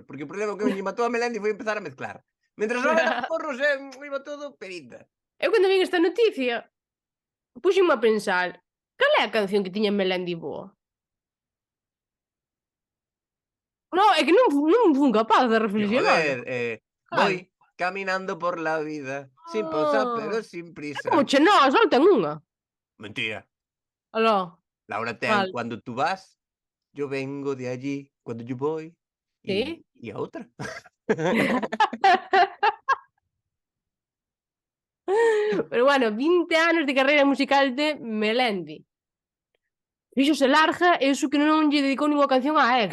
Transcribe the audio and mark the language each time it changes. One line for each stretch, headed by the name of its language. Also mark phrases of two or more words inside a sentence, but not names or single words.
Galician: Porque o problema que me matou a Melendi foi
Spanish: empezar a mezclar.
Galician: Mentras só eran porros,
Spanish: iba todo perita.
Galician: Eu cando vin esta noticia puxenme a pensar cal é a canción que tiña Melendi boa? No, é que non fun capaz de
Spanish: Y reflexionar. joder, voy caminando por la vida, sin pausa pero sin
Galician: É
Spanish: prisa.
Galician: como Chenoa, só ten unha. Mentira.
Spanish: Aló,
Galician: Laura ten cal?
Spanish: cuando tú vas, yo vengo de allí, cuando yo voy, Sí? y a otra.
Galician: Pero bueno, 20 anos de carreira musical de Melendi. Fíxose larga e iso que non lle dedicou ninguna canción á ex.